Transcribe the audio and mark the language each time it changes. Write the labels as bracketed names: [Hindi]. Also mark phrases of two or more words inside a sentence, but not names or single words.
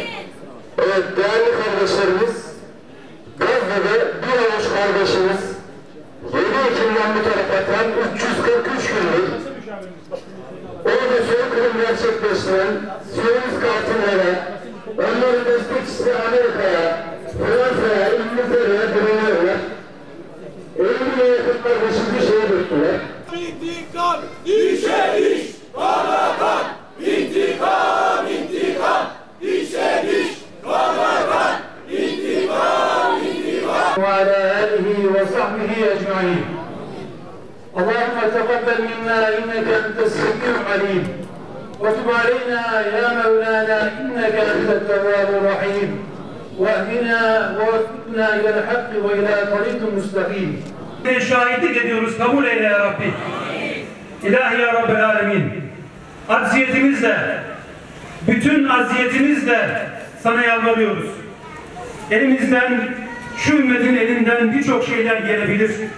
[Turkish] Evet değerli kardeşlerimiz, Gazze'de bir avuç kardeşimiz 7 Ekim'den bu tarafa tam 343 gündür orada soykırım gerçekleştiren Siyonist katillere, onların destekçisi Amerika'ya, Fransa'ya, İngiltere'ye direniyorlar. 50'ye yakın kardeşimizi şehit ettiler. İntikam, işe iş, kana kan! İntikam, intikam, işe iş, kana kan! İntikam, intikam! [Arabic] وعلى آله وصحبه أجمعين. اللهم تقبل منا إنك أنت السميع العليم وتب علينا يا مولانا إنك أنت التواب الرحيم واهدنا ووفقنا إلى الحق وإلى طريق مستقيم. [Turkish] Şahitlik ediyoruz, kabul eyle [Arabic] يا ربي. إلهي يا رب العالمين. [Turkish] Acziyetimizle, bütün aziyetimizle sana yalvarıyoruz. Elimizden, şu ümmetin elinden birçok şeyler gelebilir.